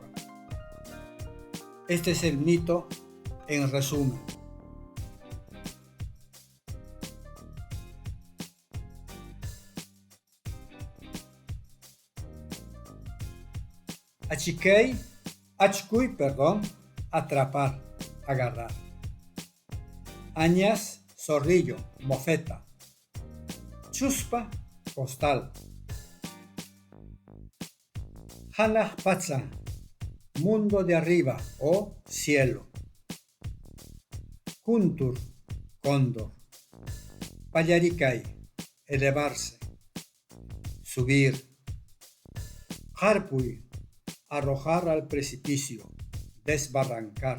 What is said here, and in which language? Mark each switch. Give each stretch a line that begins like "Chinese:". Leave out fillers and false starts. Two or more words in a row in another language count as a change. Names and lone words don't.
Spanish: Este es el mito en resumen.
Quechua: Achiquey, achcuy,
Spanish: atrapar, agarrar. Añas, zorrillo, mofeta. chuspa, costal.
Quechua: Hanah Patsan,
Spanish: mundo de arriba o cielo. Kuntur, cóndor. Payaricay, elevarse, subir. Harpuy, arrojar al precipicio, desbarrancar.